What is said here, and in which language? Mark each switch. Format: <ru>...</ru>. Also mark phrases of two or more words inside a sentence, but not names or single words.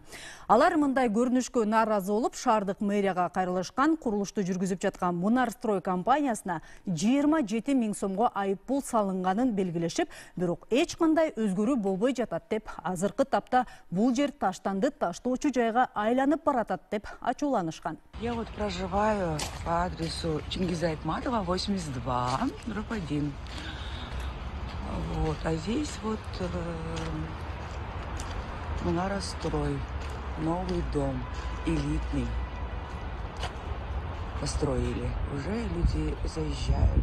<ky>Алар мындай көрүнүшкө нааразы болуп, шаардык мэрияга кайрылышкан. Курулушту жүргүзүп жаткан Мунарстрой компаниясына 27 000 сомго айыппул салынганын белгилешип, бирок эч кандай өзгөрүү болбой жатат деп, азыркы тапта бул жер таштанды таштоочу жайга айланып баратат деп ачууланышкан.</ky> <ru>Я вот проживаю по адресу Чингиза Айтматова, 82, дробь 1. Вот, а здесь вот Мунарстрой, новый дом, элитный. Построили. Уже люди заезжают.</ru>